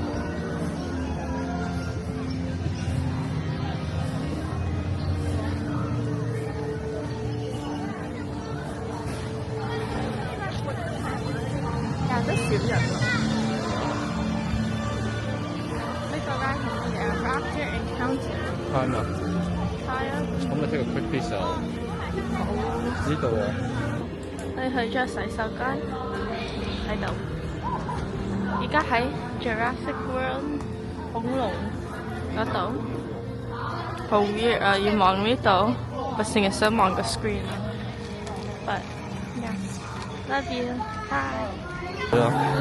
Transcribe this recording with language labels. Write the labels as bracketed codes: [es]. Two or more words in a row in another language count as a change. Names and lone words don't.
[yue] 得少人咯。呢個間係乜嘢 ？Raptor Encounter。係咪？係啊。咁咪 [en] take a quick piece [yue] 啊？呢度啊。你去咗洗手間喺度。而家喺 Jurassic World 恐龍嗰度。好 weird 啊！要望呢度，我成日想望個 screen。 [en] But yeah, love you. Bye. [yue] 係啊。